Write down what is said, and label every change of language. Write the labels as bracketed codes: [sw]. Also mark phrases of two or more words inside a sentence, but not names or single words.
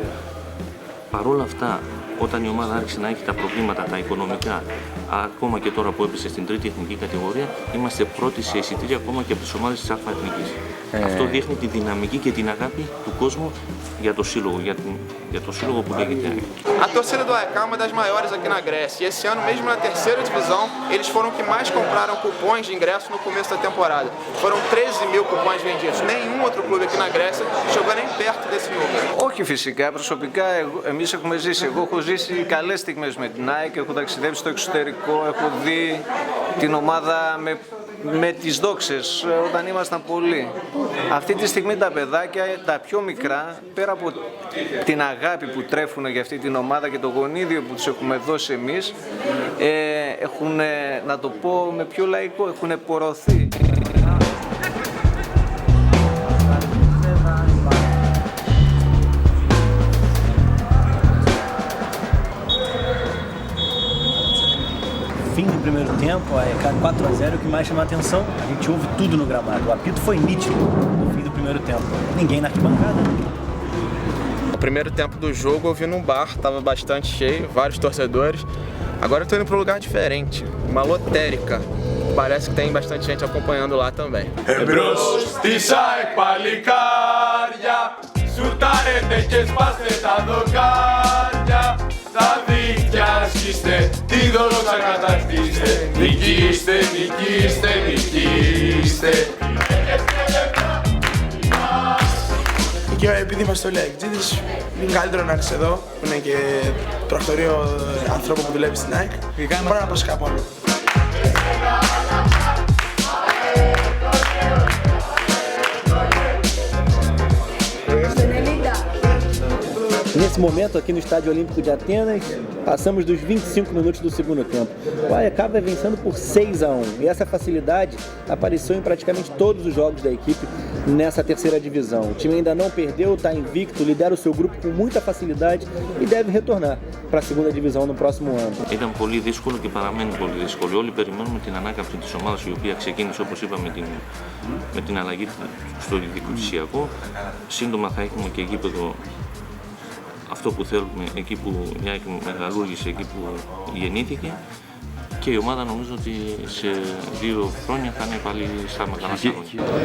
[el] Παρ' όλα αυτά, όταν η ομάδα άρχισε να έχει τα προβλήματα, τα οικονομικά, ακόμα και τώρα που έπεσε στην τρίτη εθνική κατηγορία, είμαστε πρώτοι σε εισιτήρια ακόμα και από τις ομάδες της ΑΕK. Αυτό dείχνει τη δυναμική και την αγάπη του κόσμου για το σύλλογο, για το σύλλογο που λέγεται ΑΕΚ. [pt] A torcida do AEK é uma das maiores aqui na Grécia e esse ano, mesmo na terceira divisão, eles foram que mais compraram cupons de ingresso no começo da temporada. Foram 13.000 cupons vendidos. Nenhum outro clube aqui na Grécia chegou nem perto desse número. [el] Όχι φυσικά, προσωπικά εμείς έχουμε ζήσει. Εγώ έχω ζήσει καλές στιγμές με την ΑΕΚ, έχω ταξιδέψει στο εξωτερικό, έχω δει την ομάδα με τις δόξες όταν ήμασταν πολλοί. Αυτή τη στιγμή τα παιδάκια, τα πιο μικρά, πέρα από την αγάπη που τρέφουν για αυτή την ομάδα και το γονίδιο που τους έχουμε δώσει εμείς, έχουν, να το πω με πιο λαϊκό, έχουν πορωθεί. [pt] Fim do primeiro tempo, a AEK 4-0, o que mais chama a atenção, a gente ouve tudo no gramado. O apito foi nítido no fim do primeiro tempo. Ninguém na arquibancada. O primeiro tempo do jogo eu vi num bar, estava bastante cheio, vários torcedores. Agora eu estou indo para um lugar diferente, uma lotérica. Parece que tem bastante gente acompanhando lá também. [el] Εμπρός της ΑΕΚ παλικάρια, σουτάρετε και σπάστε τα δοκάρια. Τα δίχτυα ασκήστε, τη δόξα κατακτήστε. Νικήστε, νικήστε, νικήστε. Και επειδή είμαστε όλοι αεκτζίδες, είναι καλύτερο να είσαι εδώ, που είναι και πρακτορείο ανθρώπου που δουλεύει στην ΑΕΚ. Μπορώ να προσεχά από όλο. [pt] Nesse momento, aqui no Estádio Olímpico de Atenas, passamos dos 25 minutos do segundo tempo. O AEK vai vencendo por 6-1 e essa facilidade apareceu em praticamente todos os jogos da equipe nessa terceira divisão. O time ainda não perdeu, está invicto, lidera o seu grupo com muita facilidade e deve retornar para a segunda divisão no próximo ano. [el] Ήταν πολύ δύσκολο και παραμένει πολύ δύσκολο. Όλοι περιμένουμε την ανάκαμψη της ομάδας, η οποία ξεκίνησε, όπως είπαμε, με την αλλαγή στο διοικητησιακό. Σύντομα θα έχουμε και γήπεδο αυτό που θέλουμε, εκεί που μεγαλούργησε, εκεί που γεννήθηκε, και η ομάδα νομίζω ότι σε 2 χρόνια θα είναι πάλι στα μεγάλα σαγόνια.